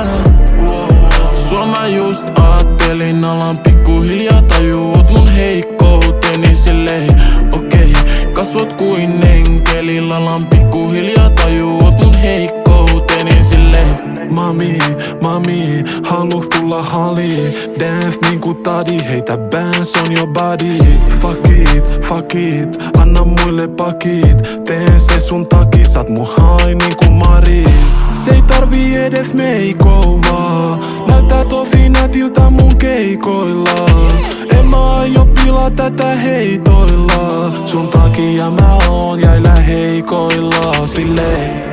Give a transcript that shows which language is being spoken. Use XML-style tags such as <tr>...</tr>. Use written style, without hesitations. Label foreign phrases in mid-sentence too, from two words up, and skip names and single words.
<fi>Sua mä just aattelin, alan pikkuhiljaa tajuu, oot mun heikkouteni silleen. Okei, kasvot kuin enkelillä, alan pikkuhiljaa tajuu, oot mun heikkouteni silleen. Mami, haluuks tulla haliin?</fi> <en>Dance</en> <fi>niinku tadi, heitä</fi> <en>bands on your body. Fuck it,</en> <fi>anna muille pakit. Teen se sun takia, saat mun hai niinku Mari. Se ei tarvii edes meikoa, näyttää tosi nätiltä mun keikoilla. En mä aio pilaa tätä heitoilla. Sun takia mä oon jäillä heikoilla silleen.</fi>